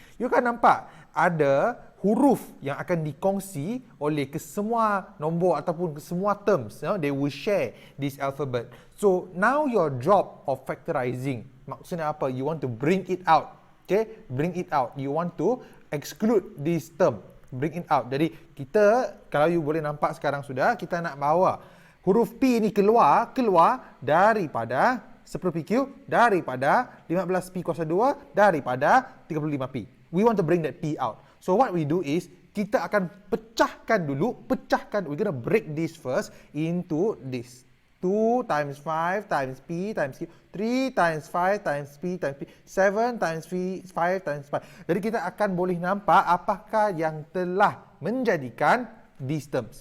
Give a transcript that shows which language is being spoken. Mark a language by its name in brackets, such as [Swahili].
[Malay] You akan nampak ada huruf yang akan dikongsi oleh kesemua nombor ataupun kesemua terms. [English] They will share this alphabet. So now your job of factorizing, [Malay] maksudnya apa? [English] You want to bring it out. Okay, bring it out. You want to exclude this term. Bring it out. [Malay] Jadi kita, kalau you boleh nampak sekarang sudah, kita nak bawa huruf P ni keluar daripada 10pq, daripada 15p kuasa 2, daripada 35p. [English] We want to bring that P out. So what we do is, [Malay] kita akan pecahkan, [English] we're going to break this first into this. 2 times 5 times p times q, 3 times 5 times p times p, 7 times 5 times 5. [Malay] Jadi kita akan boleh nampak apakah yang telah menjadikan [English] these terms.